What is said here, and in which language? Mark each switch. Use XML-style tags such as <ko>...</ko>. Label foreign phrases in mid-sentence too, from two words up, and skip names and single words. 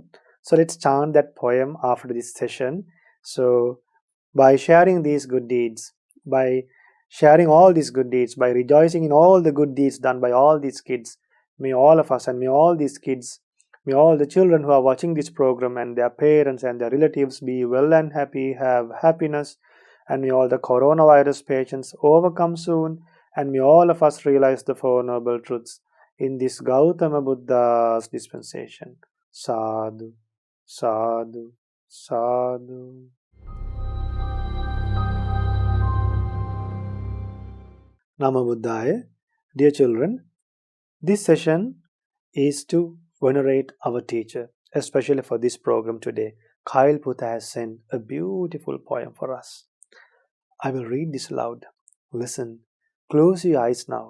<en>So let's chant that poem after this session. So by sharing these good deeds, by sharing all these good deeds, by rejoicing in all the good deeds done by all these kids, may all of us and may all these kids, may all the children who are watching this program and their parents and their relatives be well and happy, have happiness, and may all the coronavirus patients overcome soon, and may all of us realize the Four Noble Truths in this Gautama Buddha's dispensation.</en> <pi>Sadhu, sadhu, sadhu. Namo Buddhaya.</pi> <en>Dear children, this session is to venerate our teacher, especially for this program today. Kyle Putha has sent a beautiful poem for us. I will read this aloud. Listen. Close your eyes now.</en>